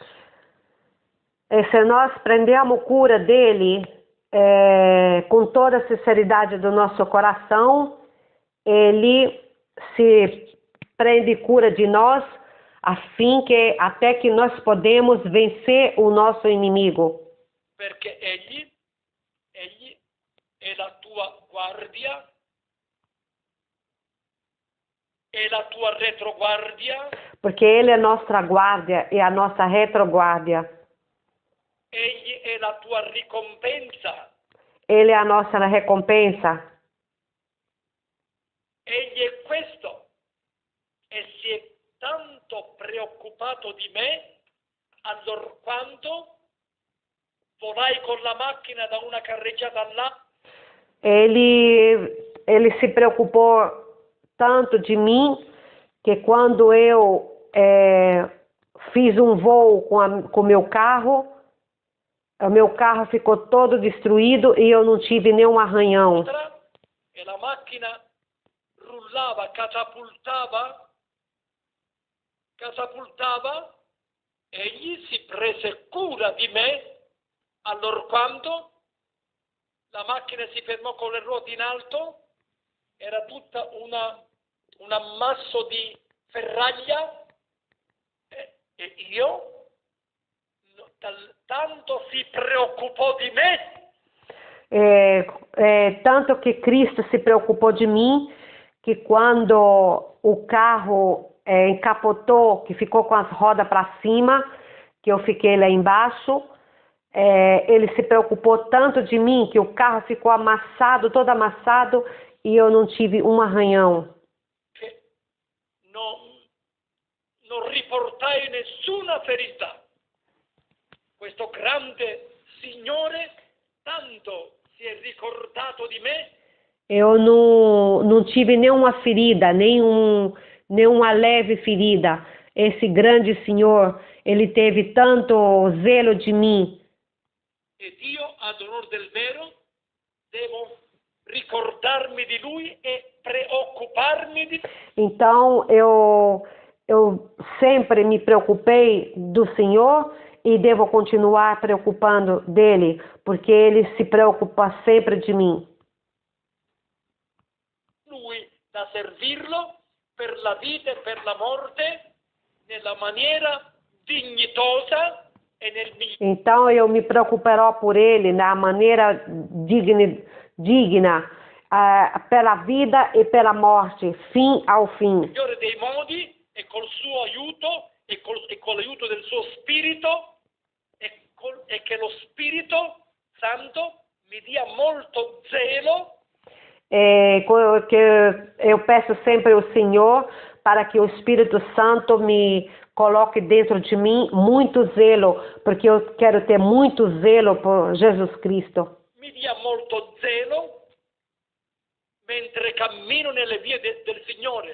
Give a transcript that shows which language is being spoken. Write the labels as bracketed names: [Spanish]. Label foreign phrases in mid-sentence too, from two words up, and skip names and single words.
[Portuguese] E se nós prendemos cura dele com toda a sinceridade do nosso coração, ele se prende cura de nós, até que nós podemos vencer o nosso inimigo. [Italian] Perché egli è la tua guardia, è la tua retroguardia. [Portuguese] Porque ele é a nossa guarda e a nossa retroguardia. [Italian] Egli è la tua ricompensa. [Portuguese] Ele é a nossa recompensa. [Italian] Egli è questo. E si è tanto preoccupato di me, allorquanto volai con la macchina da una carreggiata là. [Portuguese] Ele se preocupou tanto de mim que quando eu fiz um voo com o meu carro. O meu carro ficou todo destruído e eu não tive nenhum arranhão. [Italian] E la macchina rullava, catapultava, egli si prese cura di me allorquando la macchina si fermò con le ruote in alto, era tutta un ammasso di ferraglia e io tanto si preoccupò di me. [Portuguese] Tanto que Cristo se preocupou de mim, que quando o carro encapotou, que ficou com as rodas para cima, que eu fiquei lá embaixo, ele se preocupou tanto de mim que o carro ficou amassado, todo amassado, e eu não tive um arranhão. [Italian] Non riportai nessuna ferita. Questo grande Signore tanto si è ricordato di me. [Portuguese] Eu não tive nenhuma ferida, nenhuma leve ferida. Esse grande Senhor, Ele teve tanto zelo de mim. [Italian] Ed io, ad onor del vero, devo ricordarmi di Lui e preoccuparmi di Lui. [Portuguese] Então, eu sempre me preocupei do Senhor e devo continuar preocupando dele, porque Ele se preocupa sempre de mim. [Italian] Lui da servirlo per la vita e per la morte nella maniera dignitosa e nel migliore. [Portuguese] Então eu me preocuperò por Ele na maneira digna, pela vida e pela morte, fim ao fim. [Italian] Migliore dei modi e col suo aiuto e con l'aiuto del suo spirito e che lo Spirito Santo mi dia molto zelo. [Portuguese] Que eu peço sempre ao Senhor para que o Espírito Santo me coloque dentro de mim muito zelo, porque eu quero ter muito zelo por Jesus Cristo. [Italian] Mi dia molto zelo mentre cammino nelle vie del Signore.